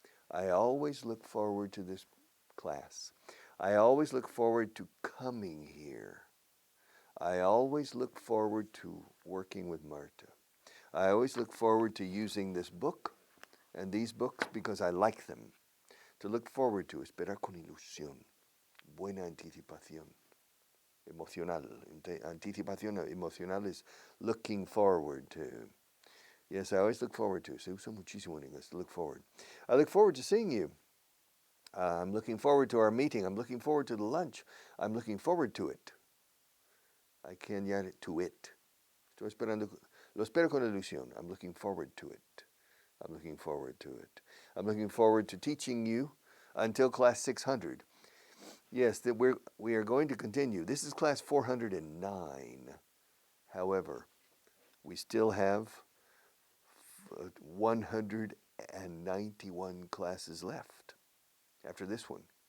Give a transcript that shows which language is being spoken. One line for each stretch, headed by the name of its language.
English: I always look forward to this class. I always look forward to coming here. I always look forward to working with Marta. I always look forward to using this book and these books because I like them. To look forward to,
Spanish: esperar con ilusión, buena anticipación, emocional. Anticipación emocional
English: is looking forward to. Yes, I always look forward to.
Spanish: Se usa muchísimo en inglés,
English: look forward. I look forward to seeing you. I'm looking forward to our meeting. I'm looking forward to the lunch. I'm looking forward to it. I can add it to it.
Spanish: Estoy esperando, lo espero con ilusión.
English: I'm looking forward to it. I'm looking forward to it. I'm looking forward to teaching you until class 600. Yes, that we are going to continue. This is class 409. However, we still have 191 classes left after this one.